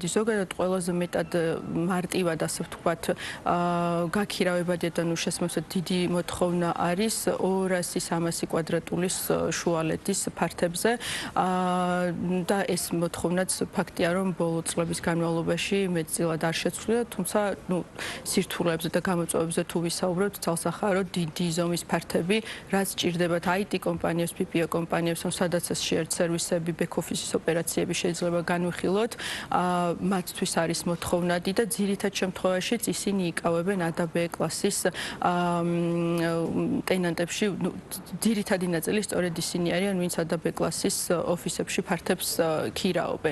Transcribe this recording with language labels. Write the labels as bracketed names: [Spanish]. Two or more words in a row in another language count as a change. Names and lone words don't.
[Georgian] ზოგადად ყველაზე მეტად მარტივად ასე ვთქვათ გაქირავებადია და ნუ შესაბამისად დიდი მოთხოვნა არის 200-300 კვადრატულის შუალედის ფართებზე და ეს მოთხოვნაც ფაქტია რომ ბოლო წლების განმავლობაში მეტწილად არ შეცვლილა, თუმცა ნუ სირთულეებზე და გამოწვევებზე თუ ვისაუბრებთ, ძალსახმარო დიდი ზომის ფართები, რაც ჭირდებათ IT კომპანიებს, PPO კომპანიებს, სადაც ეს shared სერვისები, [English] back office- [Georgian] ის ოპერაციები შეიძლება განვიხილოთ, მათთვის არის მოთხოვნადი და ძირითად შემთხვევაშიც ისინი იკავებენ ADB კლასის ტენანტებში, ძირითადი ნაწილი სწორედ ისინი არიან, ვინც ADB კლასის ოფისებში ფართებს ქირაობენ.